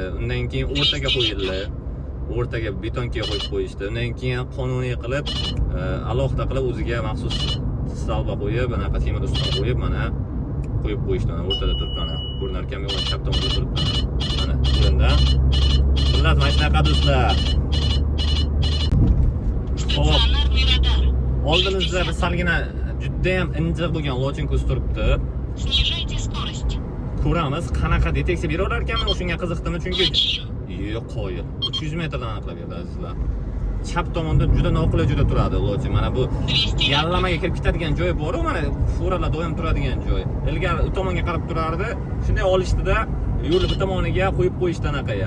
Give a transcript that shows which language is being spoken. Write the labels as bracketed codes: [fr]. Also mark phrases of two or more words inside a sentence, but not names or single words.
[uz] Undan keyin o'rtaga qo'yildi. O'rtaga betonga qo'yib qo'yishdi. Undan keyin qonuniy qilib, alohida qilib o'ziga maxsus salba qo'yib, anaqa temir ustun qo'yib, mana qo'yib qo'yishdi. Mana o'rtada turibdi, mana ko'rinar ekan, yo'q, chap tomonda turibdi. Mana ko'rinda. Xullas, mana shunaqa do'stlar. [ru] Стационарный радар. [uz] Oldimizda bir salgina juda ham injiq bo'lgan lochin ko'z turibdi. [ru] Снижайте скорость. [uz] Ko'ramiz, qanaqa deteksiya beraverar ekanmi, o'shunga qiziqdimi, chunki [ru] Зачин. [uz] yo'q, qo'yil. 300 metrdan aniqlab berdi azizlar. Chap tomonda juda noqulay juda turadi lochin. Mana bu 200 yallamaga kirib ketadigan joy bor-ku, mana furalar doim turadigan joy. Ilgari u tomonga qarab turardi. Shunday olishdida yo'lni bir tomoniga qo'yib qo'yishdi anaqa ya.